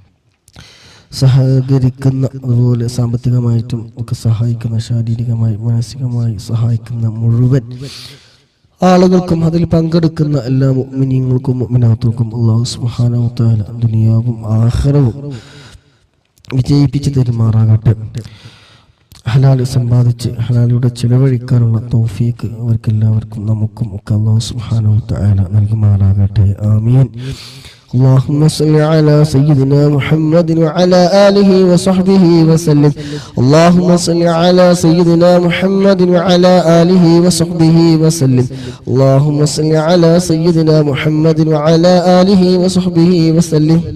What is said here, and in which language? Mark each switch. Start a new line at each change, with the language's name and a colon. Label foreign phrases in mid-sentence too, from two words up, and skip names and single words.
Malayalam: സഹകരിക്കുന്ന, അതുപോലെ സാമ്പത്തികമായിട്ടും ഒക്കെ സഹായിക്കുന്ന, ശാരീരികമായി മാനസികമായി സഹായിക്കുന്ന മുഴുവൻ ആളുകൾക്കും അതിൽ പങ്കെടുക്കുന്ന എല്ലാ മുഅ്മിനീങ്ങൾക്കും മുഅ്മിനാത്തുകൾക്കും
Arabic: الله سبحانه وتعالى
Malayalam: ദുനിയാവും ആഖിറവും വിജയിപ്പിച്ചു തരുമാറാകട്ടെ. ഹലാല് സമ്പാദിച്ച് ഹലാലിലൂടെ ചിലവഴിക്കാനുള്ള തൗഫീക്ക് അവർക്കെല്ലാവർക്കും നമുക്കും ഒക്കെ
Arabic: الله سبحانه وتعالى
Malayalam: നൽകുമാറാകട്ടെ. ആമീൻ.
Arabic: اللهم صل على سيدنا محمد وعلى آله وصحبه وسلم. اللهم صل على سيدنا محمد وعلى آله وصحبه وسلم. اللهم صل على سيدنا محمد وعلى آله وصحبه وسلم.